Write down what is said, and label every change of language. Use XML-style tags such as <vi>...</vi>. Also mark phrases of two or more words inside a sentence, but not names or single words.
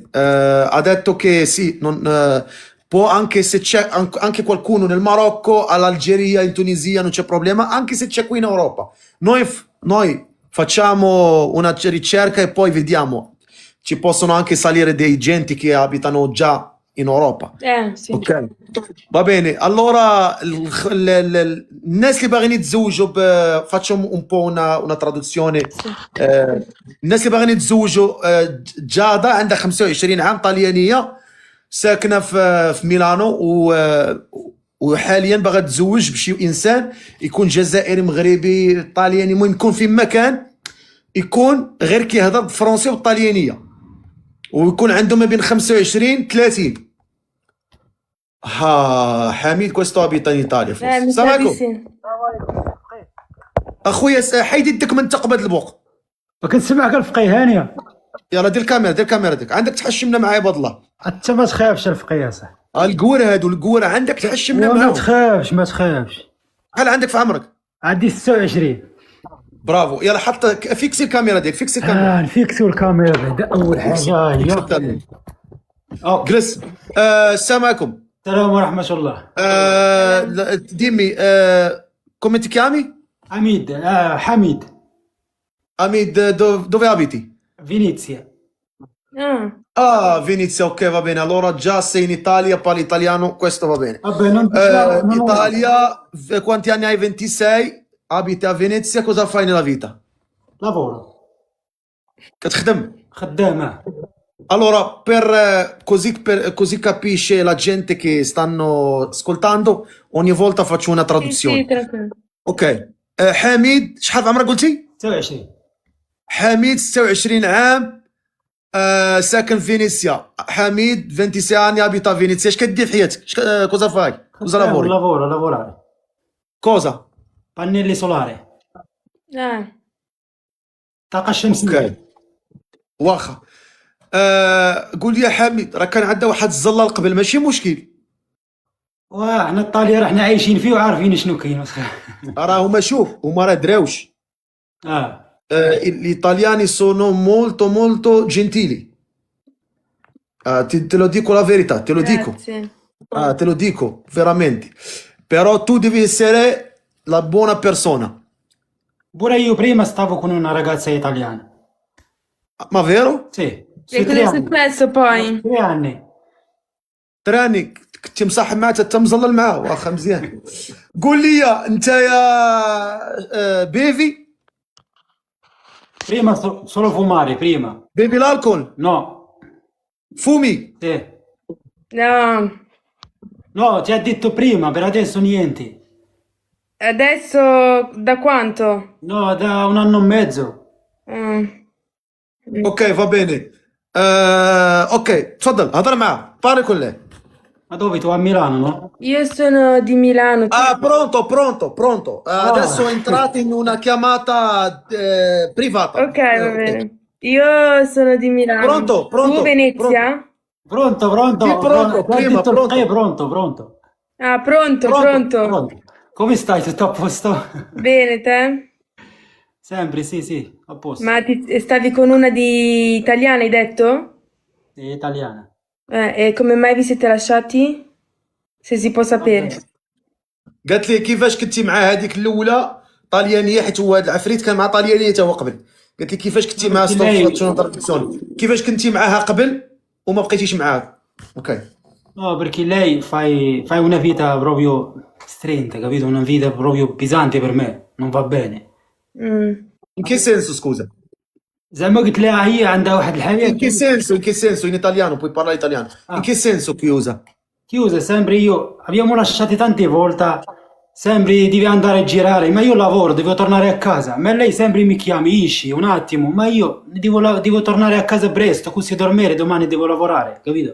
<it>Ha detto che sì, può anche se c'è anche qualcuno nel Marocco, all'Algeria, in Tunisia, non c'è problema, anche se c'è qui in Europa. Noi facciamo una ricerca e poi vediamo. Ci possono anche salire dei genti che abitano già in Europa. Sì. Ok, va bene. Allora,</it> <ar>الناس اللي باغيين يتزوجوا</ar> <it>faccio un po' una traduzione. Sì.</it> <ar>الناس اللي باغيين يتزوجوا جادة عندها 25 عام، طليانية، ساكنة في ميلانو، وحاليا باغا تتزوج بشي انسان يكون جزائري مغربي طلياني، المهم يكون في مكان يكون غير كيهضر بالفرنسي والطليانية، ويكون عنده ما بين 25 30.</ar> <it>حميد questo abita in Italia Mi forse. السلام sa di</it> <ar>عليكم</ar> <it>sì.</it> <ar>اخويا، حيد يدك من تقبض البوق. كنسمعك الفقيه هانيه. يلا دير الكاميرا، دير الكاميرا ديك، عندك تحشمنا معايا بفضل الله. انت ما تخافش الفقيه صح. القوره هادو القوره عندك تحشمنا ما معاهم. تخافش ما تخافش. شحال عندك في عمرك؟ عندي 26. برافو، يلا حط فيكسي الكاميرا ديك، فيكسي الكاميرا. نفيكسو الكاميرا بعدا اول حاجه هي. جلس. السلام عليكم. السلام ورحمه الله.</ar> <it>ديمي come ti chiami? حميد. حميد. Hamid, dove abiti? فينيسيا. Venezia, ok, va bene. Allora già sei in Italia, parli italiano, questo va bene. vabbè non Italia, quanti anni hai? 26, abiti a Venezia, cosa fai nella vita? lavoro.</it> <ar>كتخدم. خدامه.</ar> <it>Allora, così capisce la gente che stanno ascoltando, ogni volta faccio una Sì, sì, traduzione. tranquillo.</it> <ar>Ok. حميد، شحال في عمرك قلتي؟ 26. حميد 26 عام، ساكن في فينيسيا.</ar> <it>حميد 26 anni abita a Venezia.</it> <ar>اش كدير في حياتك؟</ar> <it>cosa fai? Cosa lavori? lavorare. Cosa? pannelli solari.</it> <ar>طاقه شمسيه. اوكي. واخا. قول لي يا حميد، راه كان عندنا واحد الزلال قبل، ماشي مشكل. وحنا الطاليه راحنا عايشين فيه وعارفين شنو كاين. راه هما، شوف، هما راه دراوش.</ar> <it>Gli italiani sono molto molto gentili. Te lo dico la verità, te lo dico. Grazie. Te lo dico veramente. Però tu devi essere la buona persona. pure io prima stavo con una ragazza italiana. Ma vero? sì. E cosa è successo poi? 3 anni.</it> <ar>3 anni كنت مصاحب معاه، انت مزلل معاه، واخا مزيان. قول لي انت يا بيفي.</ar> <it>prima solo fumare prima. bevi l'alcol. no. Fumi. sì. No, ti ha detto prima, per adesso niente. adesso da quanto? No, da 1 anno e mezzo. Ok, va bene.</it> <ar>Ok, تفضل هضر معاه،</ar> <it>parli con lei. ma dove tu a Milano, no? Io sono di Milano. Pronto. Adesso entrate in una chiamata privata. Ok, va bene. Io sono di Milano. Pronto. Tu Venezia? Pronto. Sì, pronto, Ti ha prima, detto il pronto. pronto. Pronto. Come stai? Tutto a posto? Bene, te? Sempre, sì, a posto. Ma stavi con una di italiana, hai detto? Sì, italiana. E come mai vi siete lasciati? Se si può sapere.</it> <ar>قالت لي كيفاش كنتي مع هذيك الاولى طاليانيه، حيت هو هذا العفريت كان مع طاليانيه تا هو قبل. قالت لي كيفاش كنتي مع كيفاش كنتي معاها قبل وما بقيتيش معاها. اوكي.</ar> <it>No, perché lei fai una vita proprio stretta, capito? Una vita proprio pesante per me, non va bene. In che senso, scusa?</it> <ar>زي ما قلت لها هي عندها واحد الحاجة.</ar> <it>In che senso? In italiano, puoi parlare italiano. In che senso chiusa? Chiusa, sempre io. Abbiamo lasciati tante volte, sempre devi andare a girare, ma io lavoro, devo tornare a casa. Ma lei sempre mi chiami, esci un attimo, ma io devo tornare a casa presto, così dormire, domani devo lavorare, capito?</it>